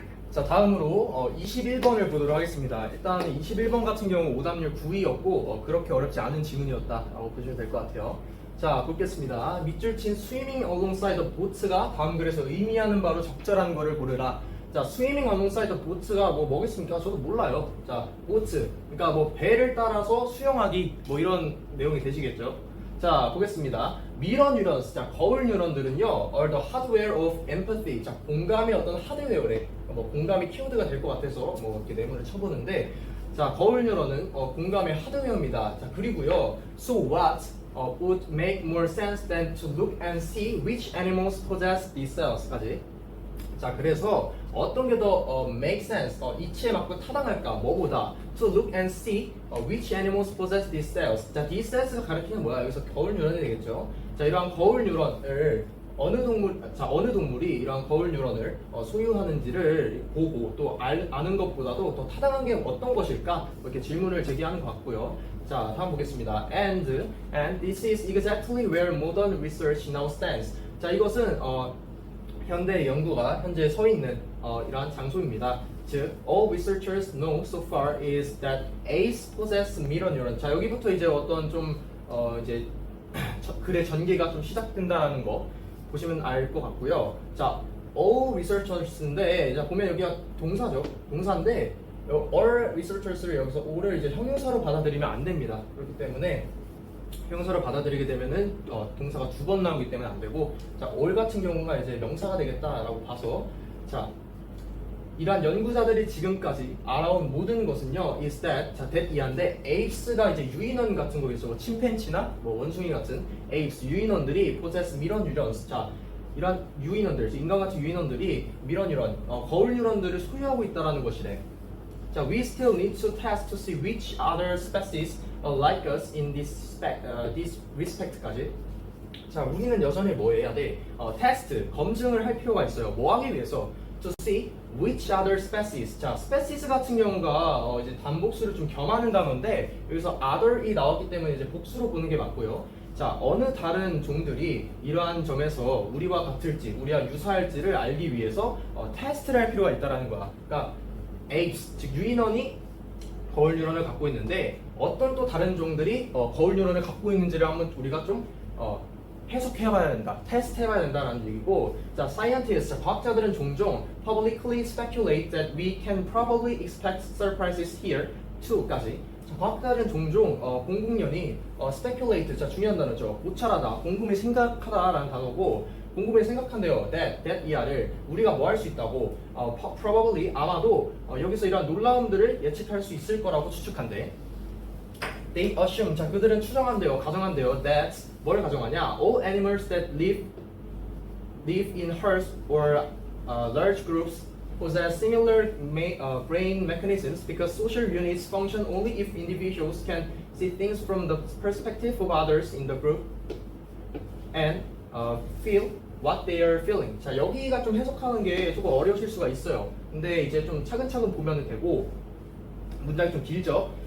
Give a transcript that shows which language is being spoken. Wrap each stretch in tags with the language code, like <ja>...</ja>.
<ko>자, 다음으로 21번을 보도록 하겠습니다. 일단 21번 같은 경우 오답률 9위였고 그렇게 어렵지 않은 지문이었다라고 보시면 될 것 같아요. 자, 보겠습니다. 밑줄 친</ko> <en>swimming alongside the boat</en> <ko>가 다음 글에서 의미하는 바로 적절한 거를 고르라. 자,</ko> <en>swimming alongside the boat</en> <ko>가 뭐겠습니까? 저도 몰라요. 자, boat, 그러니까 뭐 배를 따라서 수영하기, 뭐 이런 내용이 되시겠죠. 자, 보겠습니다.</ko> <en>mirror neurons, 자,</en> <ko>거울 뉴런들은요,</ko> <en>are the hardware of empathy.</en> <ko>자, 공감의 어떤 하드웨어래. 공감이 키워드가 될 것 같아서 이렇게 내문을 쳐보는데, 자, 거울 뉴런은 공감의 하드웨어입니다. 자, 그리고요,</ko> <en>so what would make more sense than to look and see which animals possess these cells까지.</en> <ko>자, 그래서 어떤 게 더 make sense, 이치에 맞고 타당할까? 뭐보다</ko> <en>to look and see which animals possess these cells.</en> <ko>자, these cells가 가리키는 뭐야? 여기서 거울 뉴런이 되겠죠. 자, 이러한 거울 뉴런을 어느 동물이 이러한 거울 뉴런을 소유하는지를 보고 또 아는 것보다도 더 타당한 게 어떤 것일까? 이렇게 질문을 제기하는 것 같고요. 자, 다음 보겠습니다.</ko> <en>And this is exactly where modern research now stands.</en> <ko>자, 이것은 현대 연구가 현재 서 있는 이러한 장소입니다.</ko> <en>즉, all researchers know so far is that apes possess mirror neuron.</en> <ko>자, 여기부터 이제 어떤 좀 이제 글의 전개가 좀 시작된다는 거 보시면 알 것 같고요. 자, all researchers인데, 자, 보면 여기가 동사죠. 동사인데 all researchers를 여기서 all을 이제 형용사로 받아들이면 안 됩니다. 그렇기 때문에 형용사로 받아들이게 되면은 동사가 두 번 나오기 때문에 안 되고, 자, all 같은 경우가 이제 명사가 되겠다라고 봐서, 자, 이러한 연구자들이 지금까지 알아온 모든 것은요,</ko> <en>is that,</en> <ko>자, that 이하인데 apes가 이제 유인원 같은 거겠죠. 뭐 침팬치나 뭐 원숭이 같은 apes 유인원들이</ko> <en>possess mirror neurons.</en> <ko>자, 이러한 유인원들, 인간 같은 유인원들이 mirror neuron, 거울 뉴런들을 소유하고 있다라는 것이래.</ko> <en>자, we still need to test to see which other species like us in this respect까지.</en> <ko>자, 우리는 여전히 뭐 해야 돼? 테스트, 검증을 할 필요가 있어요. 뭐 하기 위해서?</ko> <en>To see which other species.</en> <ko>자, species 같은 경우가 이제 단복수를 좀 겸하는 단어인데 여기서 other이 나왔기 때문에 이제 복수로 보는 게 맞고요. 자, 어느 다른 종들이 이러한 점에서 우리와 같을지, 우리와 유사할지를 알기 위해서 테스트를 할 필요가 있다라는 거야. 그러니까 apes, 즉 유인원이 거울 뉴런을 갖고 있는데 어떤 또 다른 종들이 거울 뉴런을 갖고 있는지를 한번 우리가 좀 해석해봐야 된다, 테스트해봐야 된다라는 얘기고, 자, scientists, 과학자들은 종종</ko> <en>publicly speculate that we can probably expect surprises here too</en> <ko>까지. 자, 과학자들은 종종 공공연히 speculate, 자, 중요한 단어죠. 고찰하다, 궁금히 생각하다라는 단어고, 궁금히 생각한대요. that 이하를 우리가 뭐 할 수 있다고, probably 아마도 여기서 이러한 놀라움들을 예측할 수 있을 거라고 추측한대.</ko> <en>They assume,</en> <ko>자, 그들은 추정한대요, 가정한대요. that 뭘 가정하냐?</ko> <en>All animals that live in herds or large groups possess similar brain mechanisms because social units function only if individuals can see things from the perspective of others in the group and feel what they are feeling.</en> <ko>자, 여기가 좀 해석하는 게 조금 어려우실 수가 있어요. 근데 이제 좀 차근차근 보면 되고 문장이 좀 길죠.</ko>